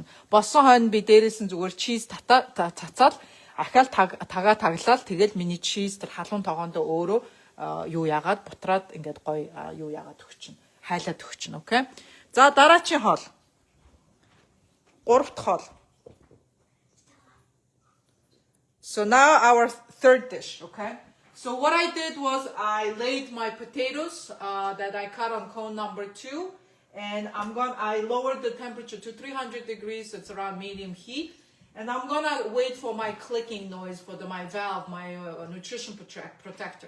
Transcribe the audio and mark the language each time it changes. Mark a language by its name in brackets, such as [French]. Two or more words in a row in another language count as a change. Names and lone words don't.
[Mongolian] Болсон хойно би дээрээс нь зүгээр чиз цацаал ахаал тагаа таглаад тэгэл миний чиз тэр халуун тогоондоо өөрөө юу яагаад бутраад ингээд гоё юу яагаад өгчин. Хайлаад өгчин, окей. За дараачийн хоол. 3 дахь хоол. [English] So now our third dish, okay? So what I did was I laid my potatoes that I cut on cone number 2, and I lowered the temperature to 300 degrees. It's around medium heat, and I'm gonna wait for my clicking noise for my valve, my nutrition protector.